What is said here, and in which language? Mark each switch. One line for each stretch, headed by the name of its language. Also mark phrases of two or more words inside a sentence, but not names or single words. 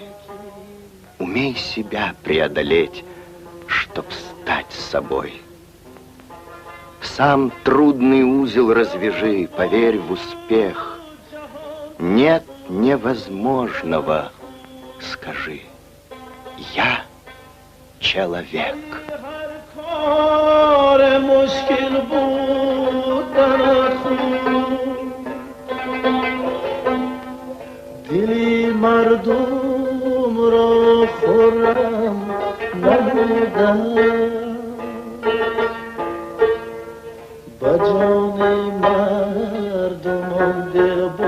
Russian: Умей себя преодолеть, чтоб стать собой. Сам трудный узел развяжи, поверь в успех. Нет невозможного, скажи, я человек.
Persian: دلی مردم را خرم نمودم با جان مردمان دل